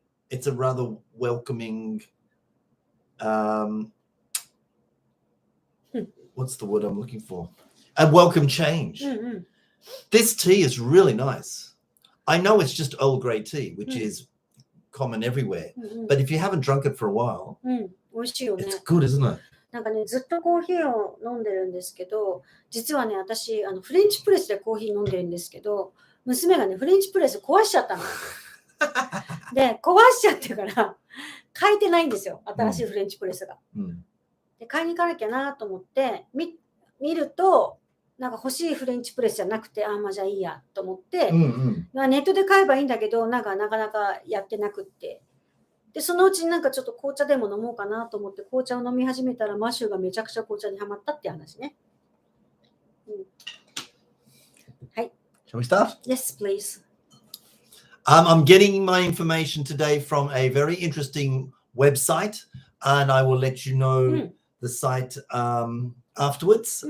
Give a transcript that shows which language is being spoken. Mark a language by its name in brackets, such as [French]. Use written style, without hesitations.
[English] It's a rather welcoming what's the word I'm looking for? A welcome change. This tea is really nice. I know it's just Earl Grey tea, which is common everywhere. But if you haven't drunk it for a while, [Japanese] 美味しいよね。 [English] it's good, isn't it? [Japanese] なんかね、ずっとコーヒーを飲んでるんですけど、実はね、私、フレンチプレスでコーヒー飲んでるんですけど、娘がね、フレンチプレス壊しちゃったの。で、壊しちゃってから、変えてないんですよ、新しいフレンチプレスが。で買いに行かなきゃなと思って見るとなんか欲しいフレンチプレスじゃなくてまあじゃあいいやと思って、まあ、ネットで買えばいいんだけどなんかなかなかやってなくってでそのうちになんかちょっと紅茶でも飲もうかなと思って紅茶を飲み始めたらマシューがめちゃくちゃ紅茶にはまったって話ね、はい。 [English] Shall we start? Yes, please. I'm getting my information today from a very interesting website, and I will let you know the site afterwards.